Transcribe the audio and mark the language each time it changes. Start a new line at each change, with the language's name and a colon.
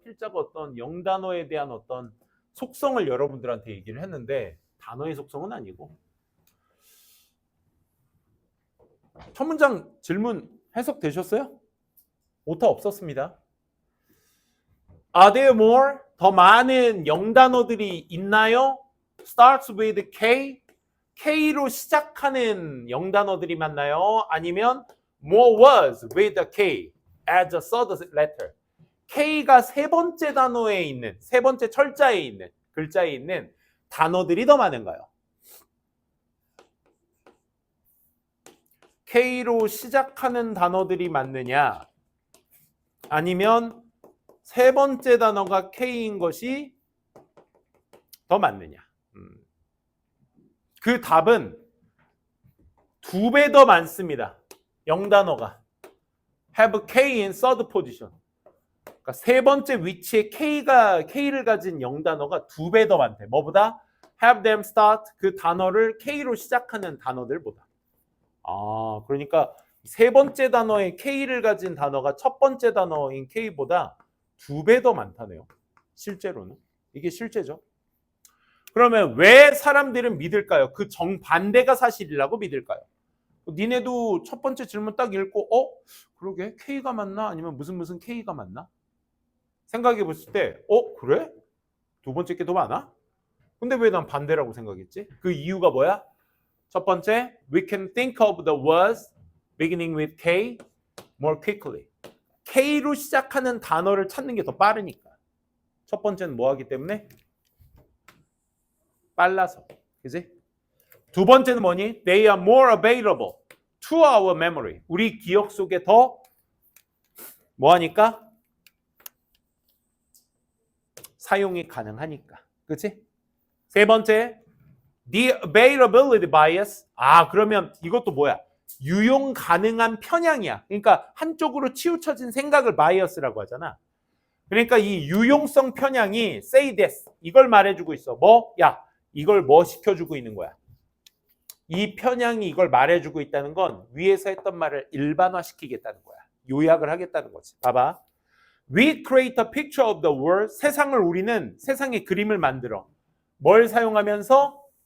Korean: 필자가 어떤 영단어에 대한 어떤 속성을 여러분들한테 얘기를 했는데 단어의 속성은 아니고 첫 문장 질문 해석되셨어요? 오타 없었습니다.
English: Are there more?
Korean: 더 많은 영단어들이 있나요?
English: Starts with K.
Korean: K로 시작하는 영단어들이 맞나요? 아니면
English: more words with a K as a third letter.
Korean: K가 세 번째 단어에 있는, 세 번째 철자에 있는, 글자에 있는 단어들이 더 많은가요? K로 시작하는 단어들이 맞느냐? 아니면 세 번째 단어가 K인 것이 더 맞느냐? 그 답은 2배 더 많습니다. 영단어가
English: have K in third position.
Korean: 그러니까 세 번째 위치에 K를 가진 영단어가 2배 더 많대. 뭐보다?
English: have them start
Korean: 그 단어를 K로 시작하는 단어들보다. 그러니까 세 번째 단어에 K를 가진 단어가 첫 번째 단어인 K보다 2배 더 많다네요. 실제로는. 이게 실제죠. 그러면 왜 사람들은 믿을까요? 그 정반대가 사실이라고 믿을까요? 니네도 첫 번째 질문 딱 읽고 그러게 K가 맞나? 아니면 무슨 K가 맞나? 생각해 봤을 때 그래? 두 번째 게 더 많아? 근데 왜 난 반대라고 생각했지? 그 이유가 뭐야? 첫 번째,
English: we can think of the words beginning with K more quickly.
Korean: K로 시작하는 단어를 찾는 게 더 빠르니까. 첫 번째는 뭐 하기 때문에? 빨라서. 그지? 두 번째는 뭐니?
English: They are more available to our memory.
Korean: 우리 기억 속에 더 뭐 하니까? 사용이 가능하니까. 그치? 세 번째,
English: the availability bias.
Korean: 그러면 이것도 뭐야? 유용 가능한 편향이야. 그러니까 한쪽으로 치우쳐진 생각을 바이어스라고 하잖아. 그러니까 이 유용성 편향이
English: say this.
Korean: 이걸 말해주고 있어. 뭐? 야, 이걸 뭐 시켜주고 있는 거야? 이 편향이 이걸 말해주고 있다는 건 위에서 했던 말을 일반화시키겠다는 거야. 요약을 하겠다는 거지. 봐봐.
English: We create a picture of the world.
Korean: 우리는 세상의 그림을 만들어. 뭘 사용하면서?